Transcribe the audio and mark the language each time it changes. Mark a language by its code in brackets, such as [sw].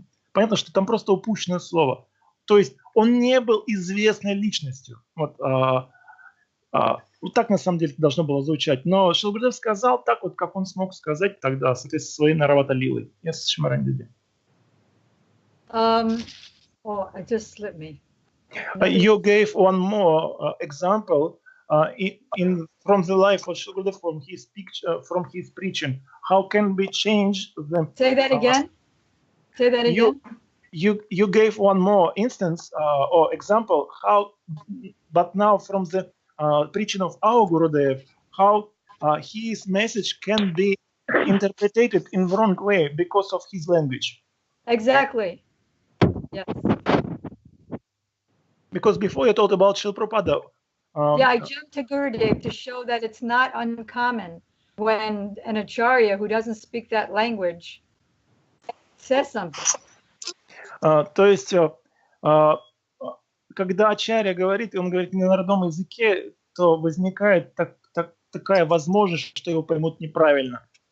[ru] Понятно, что там просто упущенное слово. То есть он не был известной личностью. Вот так на самом деле должно было звучать. Но Шрила Гурудев сказал так вот, как он смог сказать тогда, соответственно, своей Наравата Лилой. Yes, Шьямарани. [en] It just slipped me. You gave one more example from the life of Shri Gurudev, from his preaching. How can we change them? Say that again. Say that again. You gave one more instance or example. But now from the preaching of our Gurudev, how his message can be interpreted in the wrong way because of his language. Exactly. Yes. Because before you talked about Srila Prabhupada. I jumped to Gurudev to show that it's not uncommon when an acharya who doesn't speak that language says something. [ru] То есть, когда ачарья говорит, и он говорит не на родном языке, то возникает такая возможность, что его поймут неправильно.